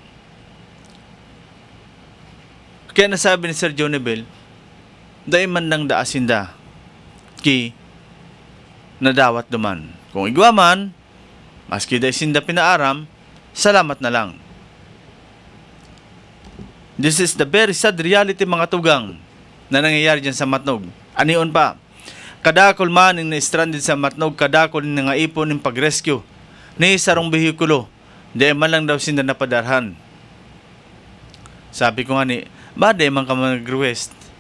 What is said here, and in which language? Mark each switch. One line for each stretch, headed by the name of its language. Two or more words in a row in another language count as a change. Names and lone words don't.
Bikol: Kaya nasabi ni Sir Johnny Bell, dahil man nang daasinda ki nadawat duman. Kung igwa man, maski dahil sinda pinaaram, salamat na lang.
English: This is the very sad reality
Bikol: mga tugang na nangyayari dyan sa Matnog. Anion pa, kadakol man yung na-stranded sa Matnog, kadakol yung nga ipon ng pag-rescue ni sarong behikulo, dahil man lang daw sinda napadarhan. Sabi ko nga ni, ba dahil man ka mag-request?